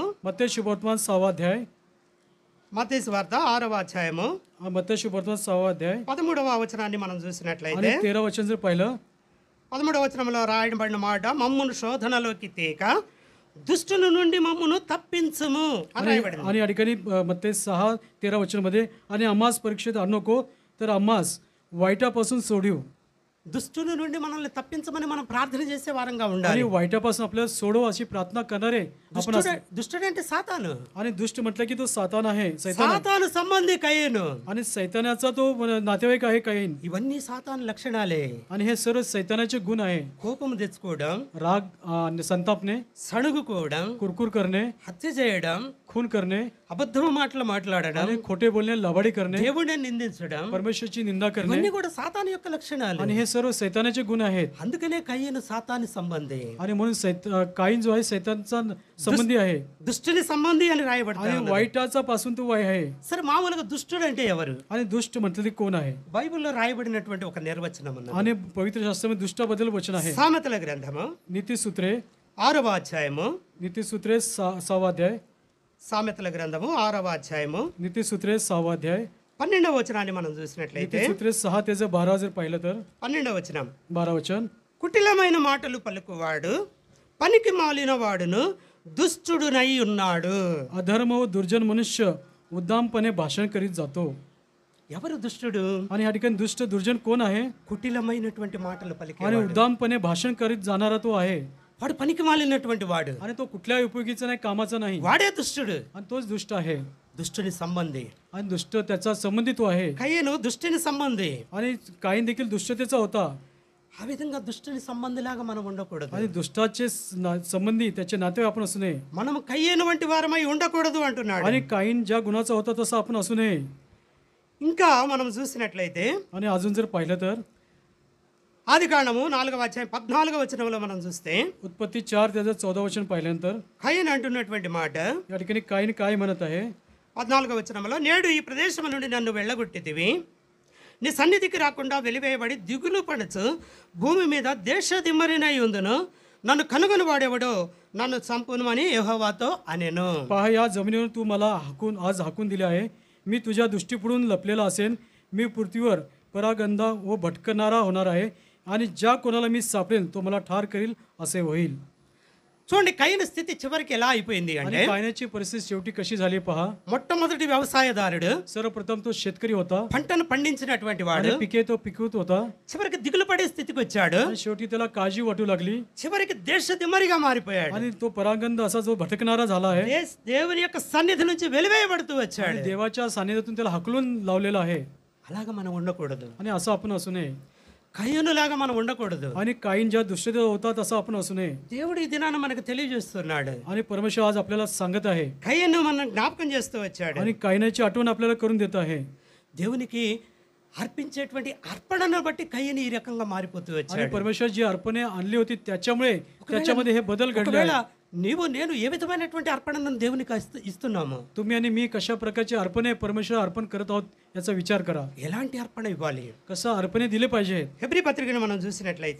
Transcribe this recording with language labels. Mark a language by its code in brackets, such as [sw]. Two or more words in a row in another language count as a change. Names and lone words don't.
[mr] मत्तेय शुभवर्तमान 6वा अध्याय [te] మత్తయి సువార్త 6వ అధ్యాయము [mr] मत्तेय शुभवर्तमान 6वा अध्याय [te] 13వ వచనాన్ని మనం చూసినట్లయితే, [mr] आणि 13 वचन जर पाहिलं [te] 13వ వచనంలో రాయబడిన మాట, మమ్మును శోధనలోకి తేక దుష్టుని నుండి మమ్మును తప్పించుము అని రాయబడింది. [mr] आणि या ठिकाणी मत्तेय 6:13 वचन मध्ये, आणि आम्हास परीक्षेत आणू नको तर आम्हास वाईटापासून सोडीव. [te] దుష్టుని నుండి మనల్ని తప్పించమని మనం ప్రార్థన చేసే వారంగా ఉండాలి. [mr] आणि वाईटापासून आपल्याला सोडव अशी प्रार्थना करणारे आपण असतो. [te] దుష్టుడు అంటే సాతాను. [mr] आणि दुष्ट म्हटलं की तो सातान आहे, सैतान आहे. [te] సాతాను సంబంధి కయ్యను. [mr] आणि सैतानाचा तो नातेवाईक आहे काहीन. [te] ఇవన్నీ సాతాను లక్షణాలే. [mr] आणि हे सर्व सैतानाचे गुण आहे. [te] కోపం తెచ్చుకోవడం, [mr] राग संतापणे, [te] సణుగుకోవడం, [mr] कुरकुर करणे, [te] హత్య చేయడం, [mr] खून करणे, [te] అబద్ధము మాటలు మాట్లాడడం, [mr] आणि खोटे बोलणे, लबाडी करणे, [te] దేవుడిని నిందించడం, [mr] परमेश्वरची निंदा करणे, [te] ఇవన్నీ కూడా సాతాను యొక్క లక్షణాలు. [mr] आणि हे सर्व सैतानाचे गुण आहेत. [te] అందుకనే కయ్యను సాతాని సంబంధి, [mr] आणि म्हणून काहीन जो आहे सैतानचा संबंधी आहे. [te] దుష్టుని సంబంధి అని [mr] आणि [te] రాయబడతాడు. [mr] वाईटाचा पासून तो वाई आहे. [te] సరే, మామూలుగా దుష్టుడు అంటే ఎవరు? [mr] आणि दुष्ट म्हटलं ते कोण आहे? [te] బైబిల్లో రాయబడినటువంటి ఒక నిర్వచనం ఉన్నది. [mr] आणि पवित्र शास्त्रामध्ये दुष्टाबद्दल वचन आहे. [te] సామెతల గ్రంథము [mr] नीतिसूत्रे [te] 6వ అధ్యాయము, [mr] नीतिसूत्रे 6वा अध्याय [te] సామెతల గ్రంథము 6వ అధ్యాయము [mr] नीतिसूत्रे 6वा अध्याय [te] 12వ వచనాన్ని మనం చూసినట్లయితే, [mr] नीतिसूत्रे 6 ते 12 जर पाहिलं तर [te] 12వ వచనం, [mr] 12 वचन, [te] కుటిలమైన మాటలు పలుకువాడు పనికి మాలిన వాడును దుష్టుడునై ఉన్నాడు. [mr] अधर्म व दुर्जन मनुष्य उद्दामपणे भाषण करीत जातो. [te] ఎవరు దుష్టుడు? [mr] आणि या ठिकाणी दुष्ट दुर्जन कोण आहे? [te] కుటిలమైనటువంటి మాటలు [mr] आणि [te] పలికేవాడు. [mr] उद्दामपणे भाषण करीत जाणारा तो आहे. [te] వాడు పనికి మాలినటువంటి వాడు. [mr] आणि तो कुठल्याही उपयोगीचा नाही, कामाचा नाही. [te] వాడే దుష్టుడు. [mr] आणि तोच दुष्ट आहे. [te] దుష్టుని సంబంధి. [mr] आणि दुष्ट त्याचा संबंधी तो आहे. [te] కయ్యను దుష్టుని సంబంధి. [mr] आणि काहीन देखील दुष्टतेचा होता. [te] ఆ విధంగా దుష్టుని సంబంధిలాగా మనం ఉండకూడదు. [mr] आणि दुष्टाचे संबंधी त्याचे नाते आपण असू नये. [te] మనం కయ్యను వంటి వారమై ఉండకూడదు అంటున్నాడు. [mr] आणि काहीन ज्या गुणाचा होता तसा आपण असू नये. [te] ఇంకా మనం చూసినట్లయితే [mr] आणि अजून जर पाहिलं तर [te] ఆదికాండము 4వ అధ్యాయం 14వ వచనంలో మనం చూస్తే [mr] उत्पत्ती 4 त्याचं 14 वचन पाहिल्यानंतर [te] కయ్యను అంటున్నటువంటి మాట [mr] या ठिकाणी काहीन काय म्हणत आहे? [te] 14వ వచనంలో, నేడు ఈ ప్రదేశం నుండి నన్ను వెళ్ళగొట్టితివి, నీ సన్నిధికి రాకుండా వెలివేయబడి దిగులు పడచ్చు భూమి మీద దేశదిమ్మరినై ఉందును, నన్ను కనుగొని వాడేవాడో నన్ను చంపును అని యెహోవాతో అనెను. [mr] पहा, या जमिनीवर तू मला आज हाकून दिले आहे. मी तुझ्या दृष्टीपुढून लपलेला असेन. मी पृथ्वीवर परागंदा व भटकणारा होणार आहे आणि ज्या कोणाला मी सापडेल तो मला ठार करील असे होईल. [te] చూడండి, కయ్యను స్థితి చివరికి ఎలా అయిపోయింది అంటే, [mr] आणि कायनाची परिस्थिती शेवटी कशी झाली पहा. [te] మొట్టమొదటి వ్యవసాయదారుడు, [mr] सर्वप्रथम तो शेतकरी होता. [te] పంటను పండించినటువంటి వాడు [mr] आणि पिके तो पिकवत होता. [te] చివరికి దిగులు పడే స్థితికి వచ్చాడు. [mr] आणि शेवटी त्याला काळजी वाटू लागली [te] చివరికి దేశదిమ్మరిగా మారిపోయాడు. [mr] आणि तो परागंद असा जो भटकणारा झाला आहे [te] దేవుని యొక్క సన్నిధి నుంచి వెలివేయబడుతూ వచ్చాడు. [mr] आणि देवाच्या सानिध्यातून त्याला हकलून लावलेला आहे. [te] అలాగా మనం ఉండకూడదు. [mr] आणि असं आपण असू नये. [te] కయ్యనులాగా మనం ఉండకూడదు. [mr] आणि काहीन ज्या दुष्टतेत होता तसं आपण असू नये. [te] దేవుడు ఈ దినాన మనకు తెలియజేస్తున్నాడు. [mr] आणि परमेश्वर आज आपल्याला सांगत आहे [te] కయ్యను మనం జ్ఞాపకం చేస్తూ వచ్చాడు. [mr] आणि कायनाची आठवण आपल्याला करून देत आहे. [te] దేవునికి అర్పించేటువంటి అర్పణను బట్టి కయ్యను ఈ రకంగా మారిపోతూ [mr] आणि [te] వచ్చాడు. [mr] परमेश्वर जी अर्पणे आणली होती त्याच्यामुळे त्याच्यामध्ये हे बदल घडले [te] ఒకవేళ [mr] आहे. [te] నీవు నేను ఏ విధమైనటువంటి అర్పణను దేవునికి ఇస్తున్నాము? [mr] तुम्ही आणि मी कशा प्रकारचे अर्पणे परमेश्वर अर्पण करत आहोत याचा विचार करा. [te] ఎలాంటి అర్పణ ఇవ్వాలి? [mr] कसं अर्पणे दिले पाहिजे. [te] హెబ్రీ పత్రికను మనం చూసినట్లయితే